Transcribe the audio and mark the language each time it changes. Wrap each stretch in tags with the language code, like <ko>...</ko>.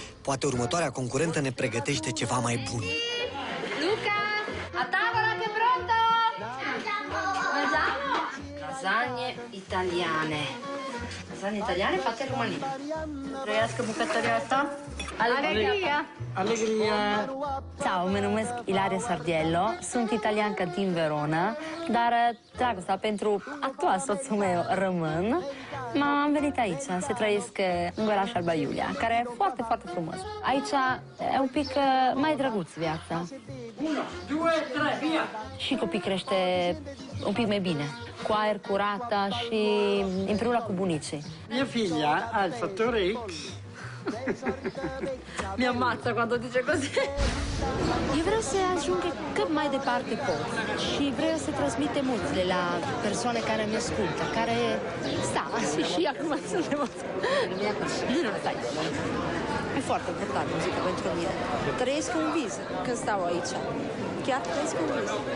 <ro>Poate următoarea concurentă ne pregătește ceva mai bun.</ro> <it>Luca, a tavola che è pronto? Mangiamo? Lasagne italiane. Lasagne italiane fatte in Romania.</it> <ro>Trăiască bucătăria asta? Alegria! Alegria! Ciao, mă numesc Ilaria Sardiello, sunt italiancă din Verona, dar dragostea pentru actual soțul meu român, am venit aici să trăiesc în orașul Alba Iulia, care e foarte, foarte frumos. Aici e un pic mai drăguț viața.</ro> <it>1, 2, 3, via!</it> <ro>Și copii crește un pic mai bine, cu aer curat și împreună cu bunicii.</ro> <it>Mia figlia ha il fattore X. Mi ammazza quando dice così.</it> <ro>Eu vreau să ajung cât mai departe pot și vreau să transmite multe la persoane care mi ascultă, care și acum sunt emoționată. Nu, stai. E foarte important muzica pentru mine. Trăiesc un vis când stau aici. Chiar trăiesc un vis.</ro>